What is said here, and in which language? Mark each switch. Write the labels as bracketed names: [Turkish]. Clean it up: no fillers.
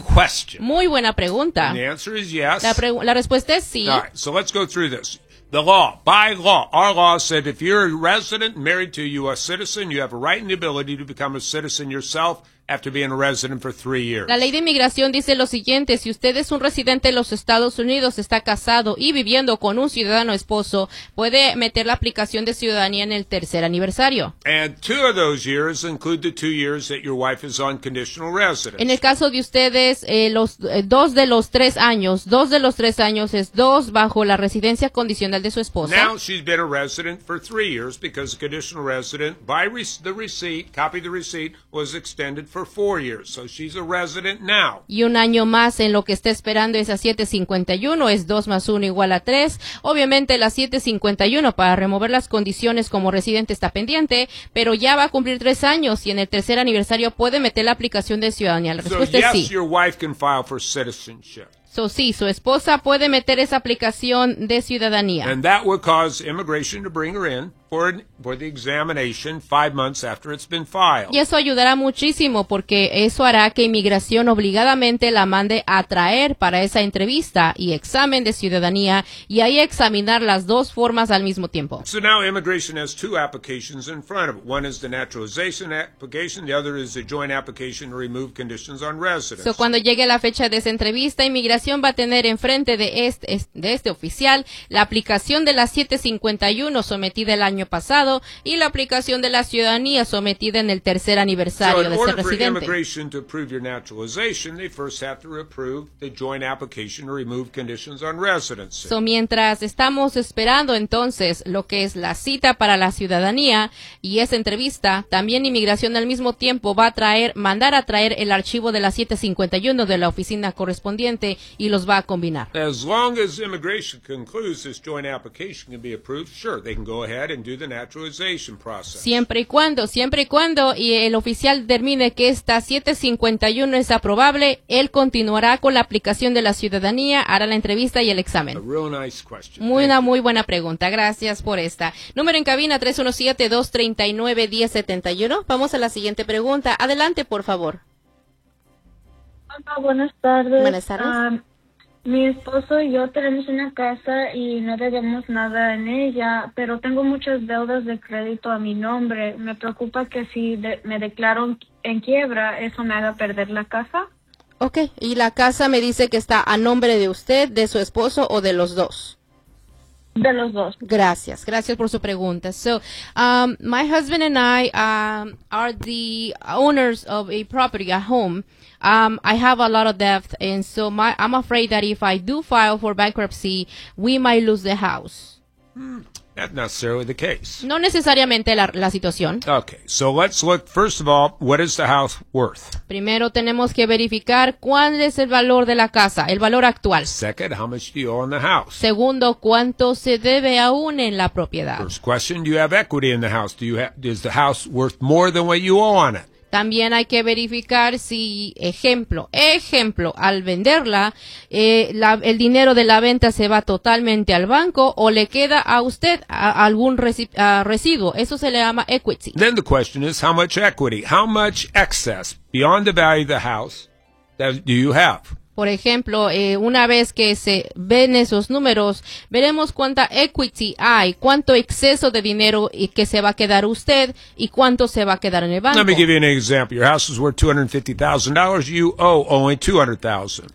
[English] Great question. [Spanish] Muy buena pregunta. [English] And the answer is yes. [Spanish] La respuesta es sí. [English] All right, so let's go through this. The law, by law, our law said if you're a resident married to a U.S. citizen, you have a right and the ability to become a citizen yourself after being a resident for 3 years. [Spanish] La ley de inmigración dice lo siguiente. Si usted es un residente de los Estados Unidos, está casado y viviendo con un ciudadano esposo, puede meter la aplicación de ciudadanía en el tercer aniversario. [English] And two of those years include the 2 years that your wife is on conditional residence. [Spanish] En el caso de ustedes, dos de los tres años es dos bajo la residencia condicional de su esposa. [English] Now she's been a resident for 3 years because a conditional resident by the receipt was extended for 4 years, so she's a resident now. [Spanish] Y un año más en lo que está esperando es a 751, es 2 más 1 igual a 3. Obviamente la 751 para remover las condiciones como residente está pendiente, pero ya va a cumplir 3 años y en el tercer aniversario puede meter la aplicación de ciudadanía. La respuesta [English] so, yes, [Spanish] es sí. [English] Your wife can file for citizenship. [Spanish] So, sí, su esposa puede meter esa aplicación de ciudadanía. [English] And that would cause immigration to bring her in for the examination 5 months after it's been filed. [Spanish] Y eso ayudará muchísimo porque eso hará que inmigración obligadamente la mande a traer para esa entrevista y examen de ciudadanía y ahí examinar las dos formas al mismo tiempo. [English] So now immigration has two applications in front of it. One is the naturalization application, the other is the joint application to remove conditions on residence. [Spanish] So cuando llegue la fecha de esa entrevista, inmigración va a tener enfrente de este oficial la aplicación de la 751 sometida al año pasado y la aplicación de la ciudadanía sometida en el tercer aniversario de ser residente. [English] So in order for immigration to approve your naturalization, they first have to approve the joint application to remove conditions on residency. [Spanish] So mientras estamos esperando entonces lo que es la cita para la ciudadanía y esa entrevista, también inmigración al mismo tiempo va a mandar a traer el archivo de la 751 de la oficina correspondiente y los va a combinar. [English] As long as immigration concludes this joint application can be approved, sure, they can go ahead and do the naturalization process. [Spanish] Siempre y cuando y el oficial determine que esta 751 es aprobable, él continuará con la aplicación de la ciudadanía, hará la entrevista y el examen. [English] A real nice question. [Spanish] Muy buena pregunta. Gracias por esta. Número en cabina 317-239-1071. Vamos a la siguiente pregunta. Adelante, por favor. Hola, buenas tardes. Buenas tardes. Mi esposo y yo tenemos una casa y no debemos nada en ella, pero tengo muchas deudas de crédito a mi nombre. Me preocupa que si me declaro en quiebra, eso me haga perder la casa. Okay, y la casa me dice que está a nombre de usted, de su esposo o de los dos. De los dos. Gracias por su pregunta. [English] So, my husband and I are the owners of a property, a home. I have a lot of debt, and so I'm afraid that if I do file for bankruptcy, we might lose the house. Not necessarily the case. [Spanish] No necesariamente la situación. [English] Okay, so let's look, first of all, what is the house worth? [Spanish] Primero tenemos que verificar cuál es el valor de la casa, el valor actual. [English] Second, how much do you own the house? [Spanish] Segundo, cuánto se debe aún en la propiedad. [English] First question, do you have equity in the house? Is the house worth more than what you owe on it? [Spanish] También hay que verificar si, ejemplo, al venderla, el dinero de la venta se va totalmente al banco o le queda a usted algún residuo. Eso se le llama equity. [English] Then the question is, how much equity? How much excess beyond the value of the house do you have? [Spanish] Por ejemplo, una vez que se ven esos números, veremos cuánta equity hay, cuánto exceso de dinero y que se va a quedar usted y cuánto se va a quedar en el banco. [English] Let me give you an example. Your house is worth $250,000. You owe only $200,000.